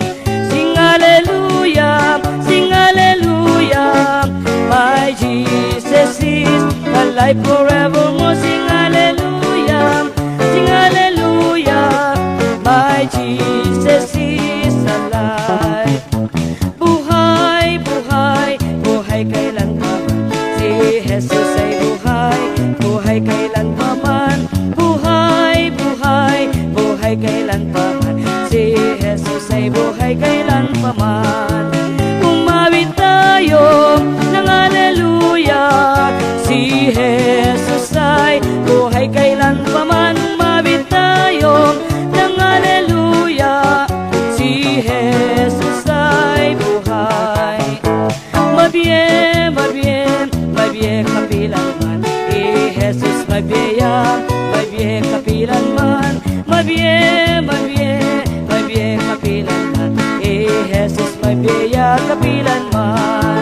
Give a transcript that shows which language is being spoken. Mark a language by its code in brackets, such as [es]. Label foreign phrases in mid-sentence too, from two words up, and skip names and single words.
[en] Sing hallelujah, sing hallelujah. My Jesus is alive forevermore. Sing hallelujah, sing hallelujah. My Jesus is alive. [tl] Buhay, buhay, buhay kailanman. Si Jesus ay buhay, buhay kailanman. Buhay, buhay, buhay kailanman. Si Jesus ay buhay kailanman. Umawit tayo ng hallelujah. Si Jesus ay buhay kailanman. Umawit tayo ng hallelujah. Si Jesus ay buhay. [pam] Mabie, mabie, mabie kapilanman. Jesus mabieya, mabie kapilanman. Mabie, mabie, mabie kapilanman. Jesus mabieya kapilanman.